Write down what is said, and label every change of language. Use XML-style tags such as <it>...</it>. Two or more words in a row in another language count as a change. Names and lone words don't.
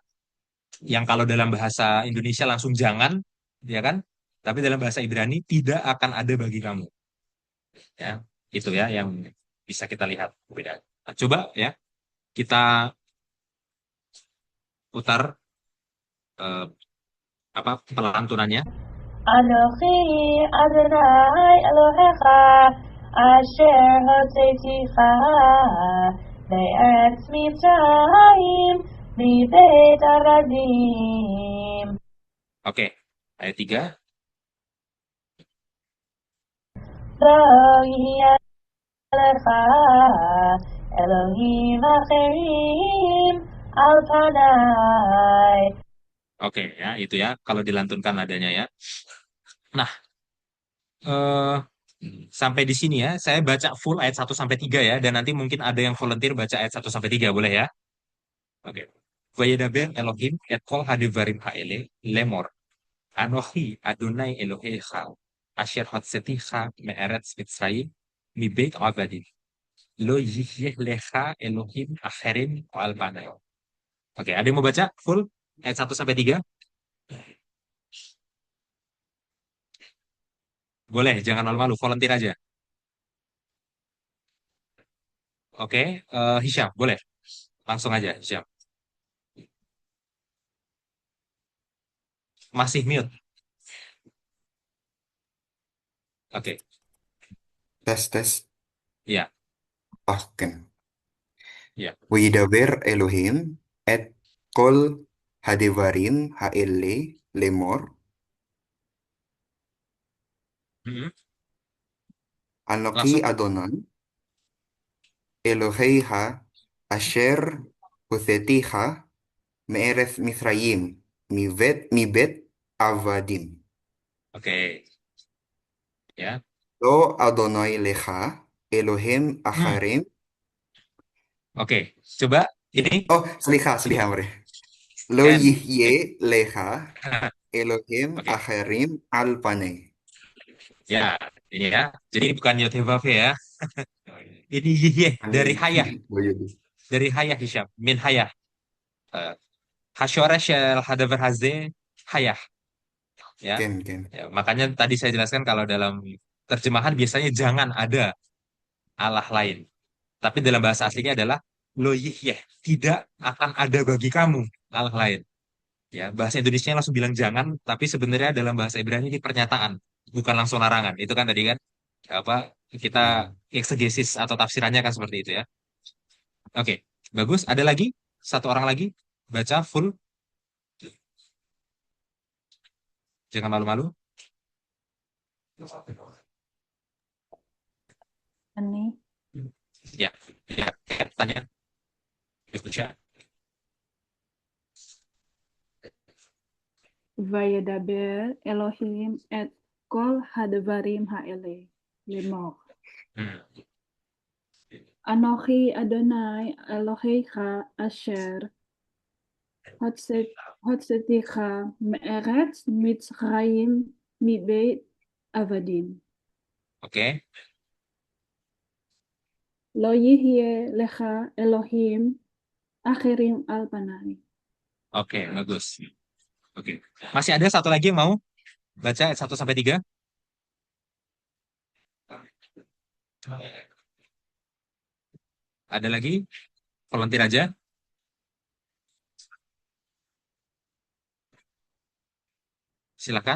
<id>Yang kalau dalam bahasa Indonesia langsung jangan, ya kan? Tapi dalam bahasa Ibrani tidak akan ada bagi kamu. Ya, itu ya yang bisa kita lihat perbedaan. Nah, coba ya kita putar eh, apa pelantunannya.</id> <he>אנכי יהוה אלהיך אשר הוצאתיך בארץ מצרים מבית ערדים.</he> <id>Oke, ayat 3.</id> <he>לא יהיה לך אלהים אחרים על פני.</he> <id>Oke ya, itu ya kalau dilantunkan nadanya ya. Nah, eh, sampai di sini ya, saya baca full ayat 1 sampai 3 ya, dan nanti mungkin ada yang volunteer baca ayat 1 sampai 3, boleh ya? Oke.</id> <he>וידבר אלהים את כל הדברים האלה לאמר. אנכי יהוה אלהיך אשר הוצאתיך מארץ מצרים מבית עבדים. לא יהיה לך אלהים אחרים על פני.</he> <id>Oke, ada yang mau baca full ayat 1 sampai 3? Boleh, jangan malu-malu, volunteer aja. Oke, Hisham, boleh. Langsung aja, Hisham. Masih mute. Oke, tes. ya, Oke. ya.</id> <he>וידבר אלהים את כל הדברים האלה לאמר. Mm-mm. Anoki</he> <id>Langsung.</id> <he>יהוה אלהיך אשר הוצאתיך מארץ מצרים מבית עבדים.</he> <id>Oke, ya.</id> <he>לא יהוה לך אלהים אחרים.</he> <id>Oke, coba ini.</id> <he>Oh, סליחה מורה. לא Ken. יהיה לך אלהים</he> <id>Oke,</id> <he>אחרים על פני.</he> <id>ya, ini ya. Jadi ini bukan Yotevave ya. Ini yih dari hayah, dari hayah Hisham,</id> <he>מן היה. השורש אל הדבר הזה היה.</he> <id>Ya.</id> <he>Ken.</he> <id>Ya, makanya tadi saya jelaskan kalau dalam terjemahan biasanya jangan ada Allah lain. Tapi dalam bahasa aslinya adalah</id> <he>לא יהיה,</he> <id>tidak akan ada bagi kamu Allah lain. Ya, bahasa Indonesia langsung bilang jangan, tapi sebenarnya dalam bahasa Ibrani ini pernyataan, bukan langsung larangan. Itu kan tadi kan apa kita eksegesis atau tafsirannya kan seperti itu ya. Oke, bagus. Ada lagi? Satu orang lagi baca full. Jangan malu-malu. Ini. Ya, tanya. Diskusi.</id> <he>וידבר אלהים את כל הדברים האלה לאמר. אנכי יהוה אלהיך אשר הוצאתיך מארץ מצרים מבית עבדים.</he> <id>Oke.</id> <he>לא יהיה לך אלהים אחרים על פני.</he> <id>Oke, bagus. Oke. Masih ada satu lagi yang mau baca ayat 1 sampai 3? Ada lagi? Volunteer aja. Silakan.</id>